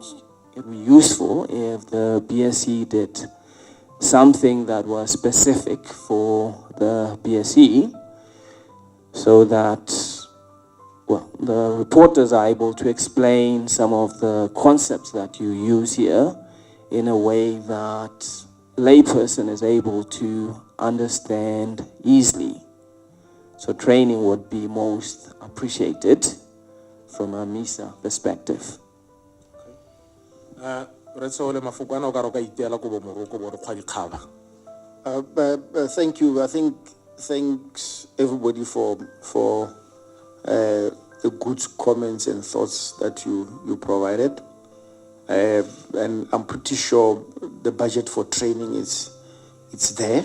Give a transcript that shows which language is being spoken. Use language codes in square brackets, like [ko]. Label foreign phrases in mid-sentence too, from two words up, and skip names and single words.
[en] it would be useful if the BSE did something that was specific for the BSE, so that, well, the reporters are able to explain some of the concepts that you use here in a way that layperson is able to understand easily. So training would be most appreciated from a MISA perspective. [tn] Re tsole mafoko ana o ka re o ka iteela ko bo moroko bo re kgwa dikgaba. [en] Thank you. I think thanks everybody for the good comments and thoughts that you provided. And I'm pretty sure the budget for training it's there.